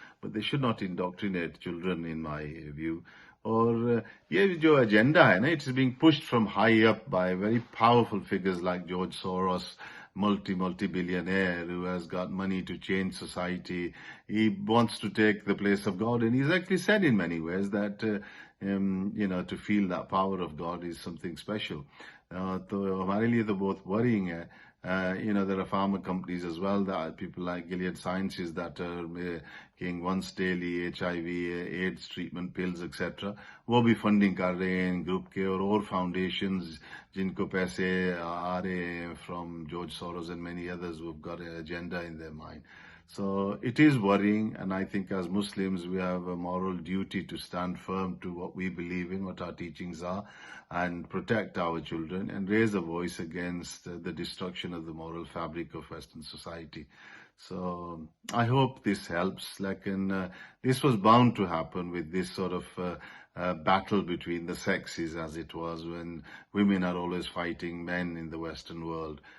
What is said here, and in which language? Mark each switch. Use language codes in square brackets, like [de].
[en] But they should not indoctrinate children, in my view. [ur] اور یہ جو ایجنڈا ہے نا, [en] it's being pushed from high up by very powerful figures like George Soros, multi-billionaire who has got money to change society. He wants to take the place of God, and he's actually said in many ways that to feel that power of God is something special. [ur] تو ہمارے لیے تو بہت worrying ہے. [en] There are pharma companies as well, that people like Gilead Sciences that are making once daily HIV, AIDS treatment pills, etc. [ur] وہ بھی funding کر رہے ہیں گروپ کے, اور فاؤنڈیشنز جن کو پیسے آ رہے ہیں [en] from George Soros and many others who've got an agenda in their mind. So it is worrying, and I think as Muslims we have a moral duty to stand firm to what we believe in, what our teachings are, and protect our children and raise a voice against the destruction of the moral fabric of Western society. So I hope this helps. This was bound to happen with this sort of battle between the sexes, as it was when women are always fighting men in the Western world.